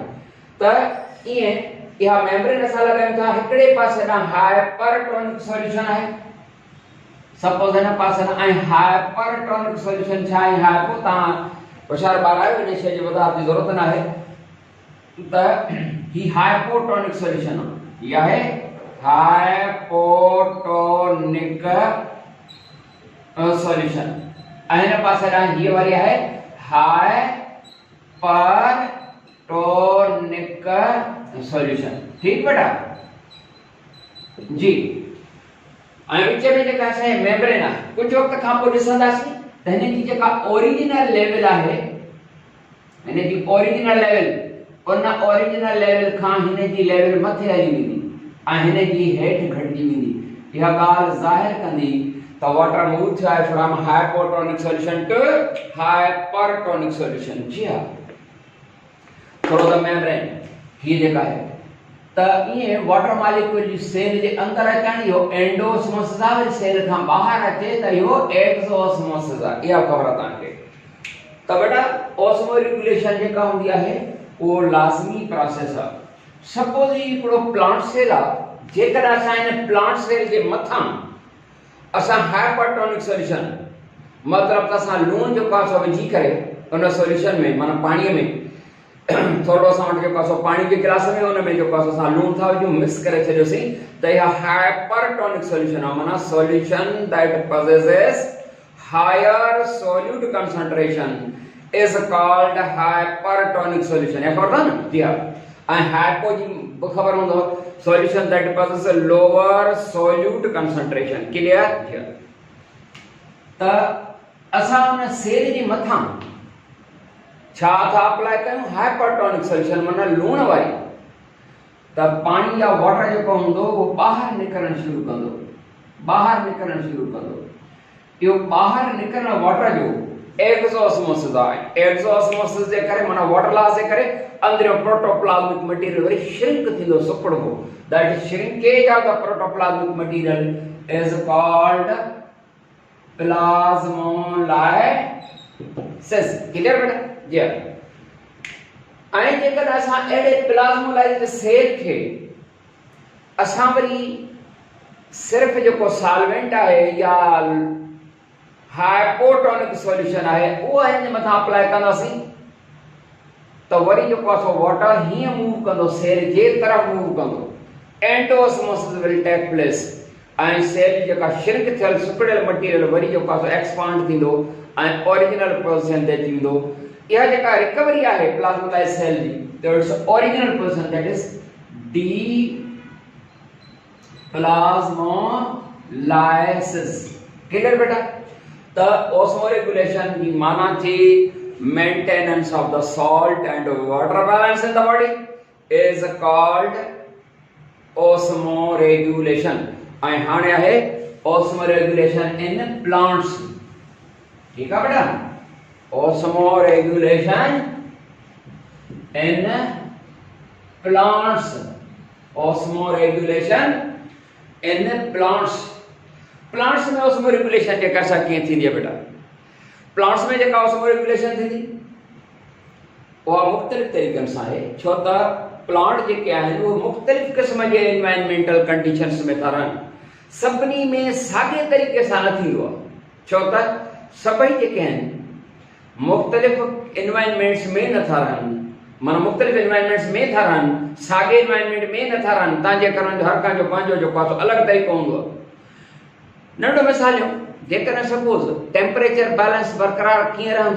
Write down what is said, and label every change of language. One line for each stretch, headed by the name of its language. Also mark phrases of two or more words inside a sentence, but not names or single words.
Sindhi: त ईअं इहा मेम्ब्रेन असां लॻायूं था हिकिड़े पासे ॾांहुं
English: hypertonic solution
Sindhi: आहे, सपोज हिन पासे ॾांहुं ऐं
English: hypertonic solution
Sindhi: छा आहे, हाइपो तव्हां होशियार ॿार आहियो, इन शइ जी वधारे जी ज़रूरत न आहे। त ही
English: hypotonic solution
Sindhi: आहे, इहा आहे
English: hypotonic solution,
Sindhi: ऐं हिन पासे ॾांहुं हीअ वारी आहे
English: hypertonic solution.
Sindhi: ठीक बेटा जी। ऐं विच में जेका असांजी मेम्ब्रेन आहे कुझु वक़्त खां पोइ ॾिसंदासीं त त हिन जी जेका
English: original level
Sindhi: आहे, हिन जी
English: original level,
Sindhi: उन
English: original level
Sindhi: खां हिन जी लेवल मथे हली वेंदी ऐं हिन जी हेठि घटिजी वेंदी। इहा ॻाल्हि ज़ाहिर कंदी त
English: water move
Sindhi: थियो आहे
English: from hypotonic solution to hypertonic solution.
Sindhi: जी हाँ, थोरो त मैम रहे हीअ जेका आहे त ईअं
English: water molecule
Sindhi: जी सेल जे अंदरि अचण इहो एंडोस्मोसिस आहे, वरी सेल खां ॿाहिरि अचे त इहो एक्सोस्मोसिस आहे। इहा ख़बर आहे तव्हांखे। त बेटा ऑस्मो रेगुलेशन जेका हूंदी आहे उहो लाज़मी प्रोसेस आहे। सपोज हिकिड़ो
English: plant cell
Sindhi: आहे, जेकॾहिं असां हिन
English: plant cell
Sindhi: जे मथां असां
English: hypertonic solution
Sindhi: मतिलबु त असां लूणु जेको आहे सो विझी करे उन सॉल्यूशन में माना पाणीअ में थोरो असां वटि जेको आहे सो पाणी जे गिलास में उन में जेको आहे असां लूणु था विझूं, मिक्स करे छॾियोसीं त इहा
English: hypertonic solution
Sindhi: आहे।
English: माना solution that possesses higher solute concentration is called hypertonic solution।
Sindhi: या ख़बर था न? जी हाँ। ऐं हाइपो जी ख़बर हूंदो,
English: solution that possesses lower solute concentration। क्लियर?
Sindhi: त असां उन सेल जे मथां छा था अप्लाई कयूं?
English: hypertonic solution
Sindhi: माना लूण वारी। त पाणी या वाटर जेको हूंदो उहो ॿाहिरि निकिरणु शुरू कंदो, ॿाहिरि निकिरणु शुरू कंदो। इहो ॿाहिरि निकिरणु वाटर जो एक्सोस्मोसिस आहे। एक्सोस्मोसिस जे करे माना
English: water loss
Sindhi: जे करे अंदरियों
English: protoplasmic material
Sindhi: वरी श्रिंक थींदो, सुकड़बो।
English: that shrinkage of the protoplasmic material is called plasmolysis.
Sindhi: क्लियर बेटा? जी। ऐं जेकर असां अहिड़े प्लाज्मोलाइज्ड सेल खे असां वरी सिर्फ़ जेको सॉल्वेंट आहे या
English: hypotonic solution
Sindhi: आहे उहो हिन मथां अप्लाई कंदासीं त वरी जेको आहे सो वाटर हीअं मूव कंदो, सेल जे तरफ़ मूव कंदो,
English: endosmosis will take place
Sindhi: ऐं सेल जेका श्रिंक थियल सुकड़ियल मटीरियल वरी जेको आहे सो एक्सपांड थींदो ऐं
English: original position
Sindhi: ते अची वेंदो। इहा जेका रिकवरी आहे
English: plasmolyzed cell
Sindhi: जी,
English: that's original position, that is deplasmolysis. क्लियर बेटा? The osmoregulation
Sindhi: की माना थी
English: maintenance of the salt and water balance in the body is called osmoregulation।
Sindhi: ऐं हाणे आहे
English: osmoregulation in plants।
Urdu: ٹھیک ہے بیٹا?
English: osmoregulation in plants, osmoregulation in plants।
Sindhi: प्लांट्स में ऑस्मो रेगुलेशन जेका सा कीअं थींदी आहे बेटा? प्लांट्स में जेका ऑस्मो रेगुलेशन थींदी उहा मुख़्तलिफ़ तरीक़नि सां आहे। छो त प्लांट जेके आहिनि उहे मुख़्तलिफ़ क़िस्म जे
English: environmental conditions
Sindhi: में था रहनि, सभिनी में साॻे तरीक़े सां न थींदो आहे। छो त सभई जेके आहिनि मुख़्तलिफ़ एनवायरमेंट्स में नथा रहनि, माना मुख़्तलिफ़ एनवायरमेंट्स में था रहनि, साॻे एनवायरमेंट में नथा रहनि। तव्हांजे करण जो हर कंहिंजो पंहिंजो जेको आहे अलॻि तरीक़ो हूंदो आहे। नंढो मिसाल जेकॾहिं सपोज
English: temperature balance
Sindhi: बरक़रार कीअं रहंदो?